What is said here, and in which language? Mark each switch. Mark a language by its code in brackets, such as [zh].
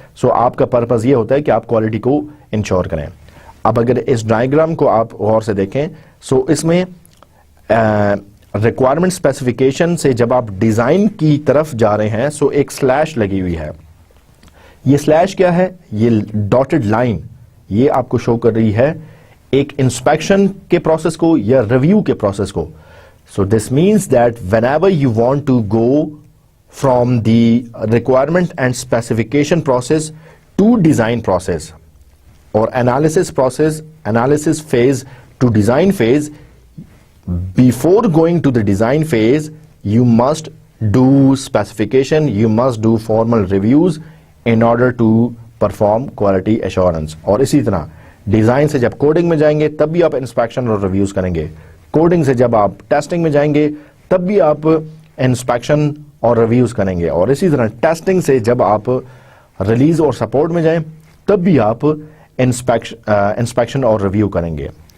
[hi] सो आपका पर्पस ये होता है कि आप क्वालिटी को इंश्योर करें। अब अगर इस डायग्राम को आप गौर से देखें, सो इसमें रिक्वायरमेंट स्पेसिफिकेशन से जब आप डिजाइन की तरफ जा रहे हैं, सो एक स्लैश लगी हुई है। ये स्लैश क्या है? ये डॉटेड लाइन ये आपको शो कर रही है एक इंस्पेक्शन के प्रोसेस को या रिव्यू के प्रोसेस को। [en] So this means that whenever you want to go from the requirement and specification process to design process or analysis phase to design phase, before going to the design phase you must do specification, you must do formal reviews in order to perform quality assurance। [hi] और इसी तरह design से जब coding में जाएंगे तब भी आप इंस्पेक्शन और रिव्यूज करेंगे, कोडिंग से जब आप टेस्टिंग में जाएंगे तब भी आप इंस्पेक्शन और रिव्यूज करेंगे, और इसी तरह टेस्टिंग से जब आप रिलीज और सपोर्ट में जाएं तब भी आप इंस्पेक्शन और रिव्यू करेंगे।